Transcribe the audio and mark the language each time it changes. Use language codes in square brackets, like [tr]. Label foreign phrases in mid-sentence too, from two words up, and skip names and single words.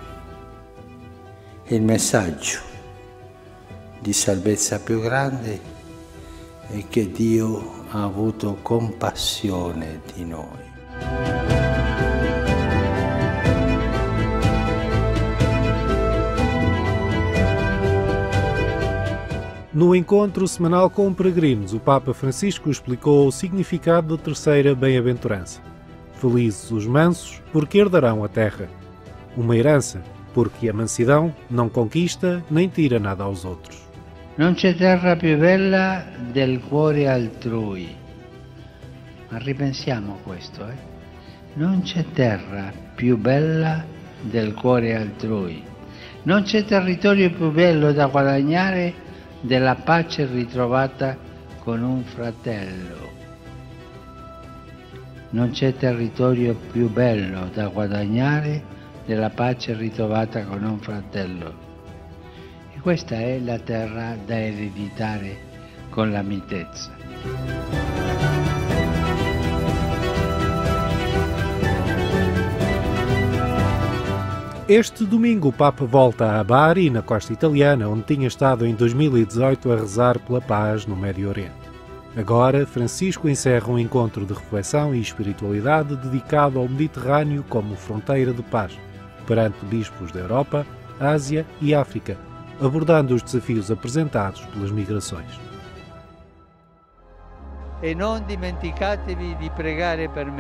[it] Il messaggio di salvezza più grande è che Dio ha avuto compassione di noi. [pt] No encontro semanal com peregrinos, o Papa Francisco explicou o significado da terceira bem-aventurança. Felizes os mansos, porque herdarão a terra. Uma herança, porque a mansidão não conquista nem tira nada aos outros. [it] Non c'è terra più bella del cuore altrui. Ma ripensiamo a questo, Non c'è terra più bella del cuore altrui. Non c'è territorio più bello da guadagnare della pace ritrovata con un fratello. Non c'è territorio più bello da guadagnare della pace ritrovata con un fratello. E questa è la terra da ereditare con la mitezza. [pt] Este domingo o Papa volta a Bari, na costa italiana, onde tinha estado em 2018 a rezar pela paz no Médio Oriente. Agora, Francisco encerra um encontro de reflexão e espiritualidade dedicado ao Mediterrâneo como fronteira de paz, perante bispos da Europa, Ásia e África, abordando os desafios apresentados pelas migrações. [it] E non dimenticatevi di pregare per me.